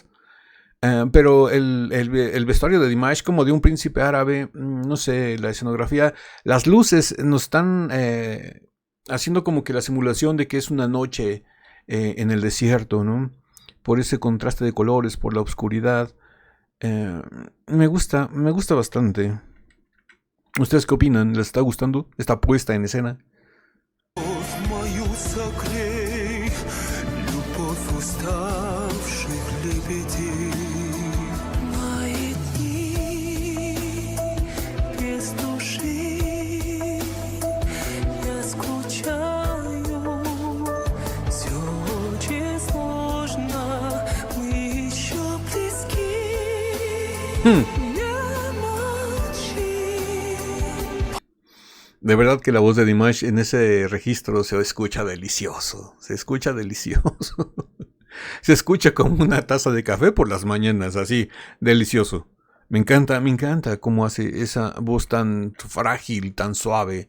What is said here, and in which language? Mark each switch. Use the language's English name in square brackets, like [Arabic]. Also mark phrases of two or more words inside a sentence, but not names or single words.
[Spanish] Pero el vestuario de Dimash como de un príncipe árabe, no sé, la escenografía, las luces nos están haciendo como que la simulación de que es una noche en el desierto, ¿no? Por ese contraste de colores, por la oscuridad. Me gusta bastante. ¿Ustedes qué opinan? ¿Les está gustando esta puesta en escena? [Russian] Мою согрей, любовь уставших лебедей. Мои дни без души, я скучаю, все очень сложно, мы еще близки. [Spanish] De verdad que la voz de Dimash en ese registro se escucha delicioso. Se escucha delicioso. Se escucha como una taza de café por las mañanas, así, delicioso. Me encanta cómo hace esa voz tan frágil, tan suave.